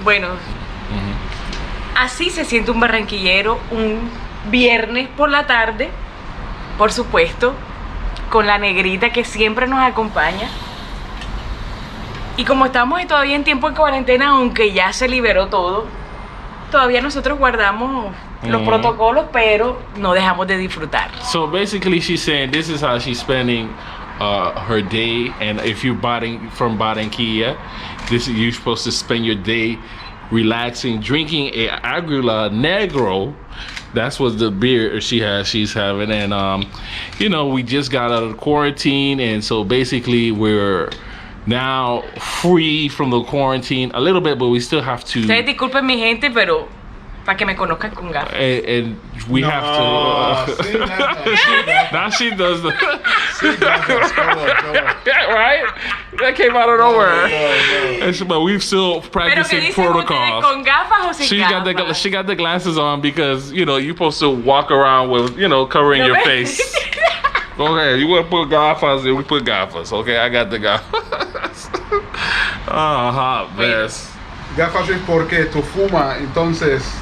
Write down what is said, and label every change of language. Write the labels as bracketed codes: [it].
[es] bueno, así se siente un barranquillero un viernes por la tarde, por supuesto, con la negrita que siempre nos acompaña. Y como estamos todavía en tiempo de cuarentena, aunque ya se liberó todo, todavía nosotros guardamos los protocolos, pero no dejamos de disfrutar. [en] So basically, she's saying this is how she's spending her day, and if you're from Barranquilla, you're supposed to spend your day relaxing, drinking a Águila Negro. That's what the beer she's having, and you know, we just got out of quarantine, and so basically we're now free from the quarantine a little bit, but we still have to. [es] Ustedes disculpen mi gente, pero para que me conozcan con gafas. [en] And we have to. Now she does the. Right? That came out of nowhere. But we've still practicing protocols. [es] ¿Con gafas o sin gafas? [en] She got the glasses on because, you know, you're supposed to walk around with, you know, covering your face. Okay, you want to put gafas, then we put gafas. Okay, I got the gafas. Hot mess. [es] Gafas es porque tú fumas, entonces.